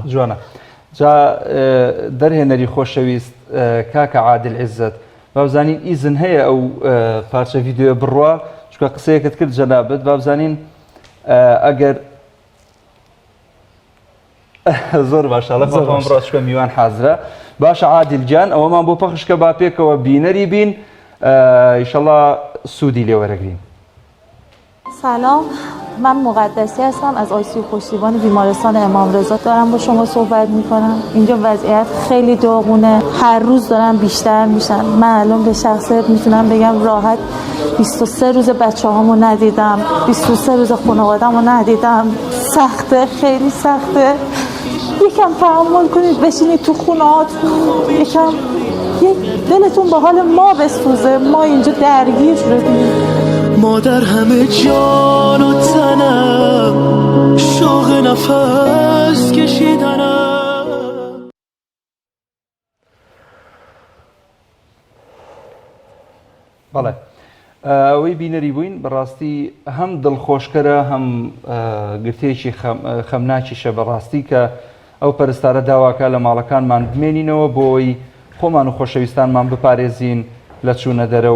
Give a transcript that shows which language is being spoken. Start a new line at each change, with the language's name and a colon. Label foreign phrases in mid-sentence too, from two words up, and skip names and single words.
Central Kurdish: جوانە جا دەرهێنەری خۆشەویست کاکە عادل عیزت بابزانین ئیزن هەیە ئەو پارچە ڤیددیۆ بڕوە چکە قسەیەکت کرد جەنابەت بابزانین ئەگەر زۆر باشە لە ڕۆژکە میوان حازرە باشە عادل گیان ئەوەمان بۆ پەخشکە با پێکەوە بینەری بین ئینشەڵڵا سوودی لێوەرەگرین.
Persian: سلام، من مقدسی هستم از آیسیو پشتیبان بیمارستان امام رضا دارم با شما صحبت میکنم. اینجا وضعیت خیلی داغونه، هر روز دارن بیشتر میشن. من الان به شخصیت میتونم بگم راحت 23 روز بچه هامو ندیدم، 23 روز خانواده‌مو ندیدم. سخته، خیلی سخته. یکم تحمل کنید، بشینید تو خونه‌هاتون، یکم دلتون به حال ما بسوزه. ما اینجا درگیر شدیم. ما در همه جان و تنم شوق نفس کشیدنم.
Central Kurdish: بەڵێ ئەوەی بینەری بووین بەڕاستی هەم دڵخۆشکەرە هەم گرتێکی خەمناکیشە بەڕاستی کە ئەو پەرستارە داواکە لە ماڵەکانمان بمێنینەوە بۆی خۆمان و خۆشەویستانمان بپارێزین لە چوونە دەرەوە